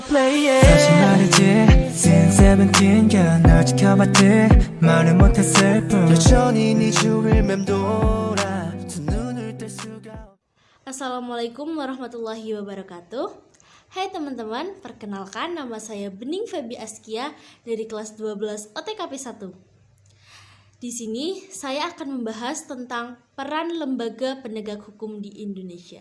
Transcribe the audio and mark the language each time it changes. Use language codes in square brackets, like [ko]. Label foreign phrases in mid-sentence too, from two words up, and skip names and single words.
[ko] 다시 말이지 Since 17년 널 지켜봤지 말을 못했을 뿐 여전히 네 주위를 맴돌아 두 눈을 뗄 수가. [ar] السلام عليكم ورحمة الله وبركاته. [id] Hai teman-teman, perkenalkan nama saya Bening Febi Askia dari kelas 12 OTKP 1. Di sini saya akan membahas tentang peran lembaga penegak hukum di Indonesia.